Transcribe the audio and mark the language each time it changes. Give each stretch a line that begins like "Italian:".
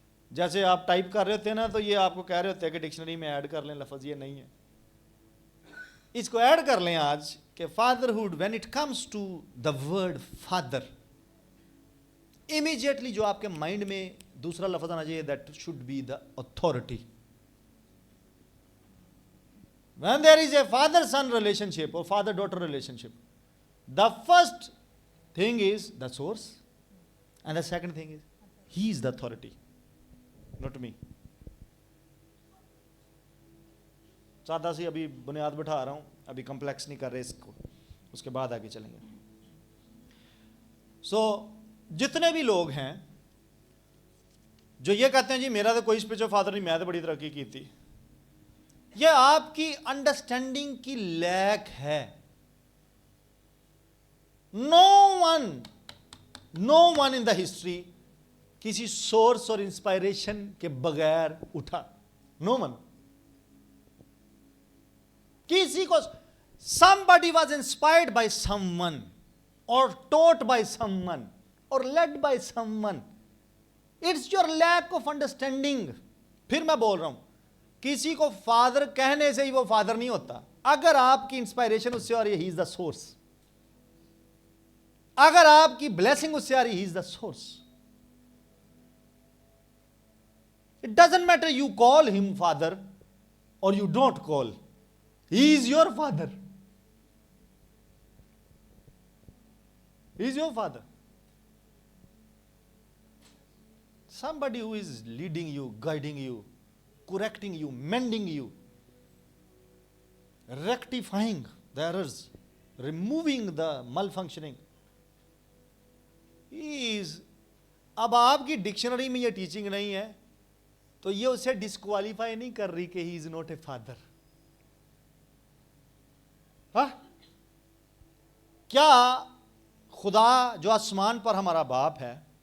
Urdu: جیسے آپ ٹائپ کر رہے ہوتے ہیں نا تو یہ آپ کو کہہ رہے ہوتے ہیں کہ ڈکشنری میں ایڈ کر لیں لفظ، یہ نہیں ہے. اس کو ایڈ کر لیں آج کہ
English: fatherhood when it comes to the word father,
Urdu: immediately جو آپ کے مائنڈ میں دوسرا لفظ آنا چاہیے
English: That should be the authority. When there is a father-son relationship or father-daughter relationship, the first thing is the source and the second thing is he is the authority, not me.
Urdu: سادہ سی ابھی بنیاد بٹھا رہا ہوں، ابھی complex نہیں کر رہے اس کو، اس کے بعد آگے چلیں گے. سو جتنے بھی لوگ ہیں جو یہ کہتے ہیں جی میرا تو کوئی اسپرچل فادر نہیں، میں تو بڑی ترقی کی تھی، یہ آپ کی انڈرسٹینڈنگ کی لیک ہے.
English: no one in the history
Urdu: کسی سورس اور انسپائریشن کے بغیر اٹھا.
English: No one.
Urdu: کسی کو
English: somebody was inspired by someone or taught by someone or led by someone. It's your lack of understanding.
Urdu: پھر میں بول رہا ہوں کسی کو فادر کہنے سے ہی وہ فادر نہیں ہوتا. اگر آپ کی انسپائریشن اس سے آ رہی ہے
English: He is the source.
Urdu: اگر آپ کی بلیسنگ اس سے آ رہی ہے
English: He is the source. It doesn't matter you call him father or you don't call. He is your father. He is your father. Somebody who is leading you, guiding you, correcting you, mending you, rectifying the errors, removing the malfunctioning. He is.
Urdu: اب آپ کی dictionary میں یہ teaching نہیں ہے تو یہ اسے ڈسکوالیفائی نہیں کر رہی کہ
English: He is not a father.
Urdu: کیا خدا جو آسمان پر ہمارا باپ ہے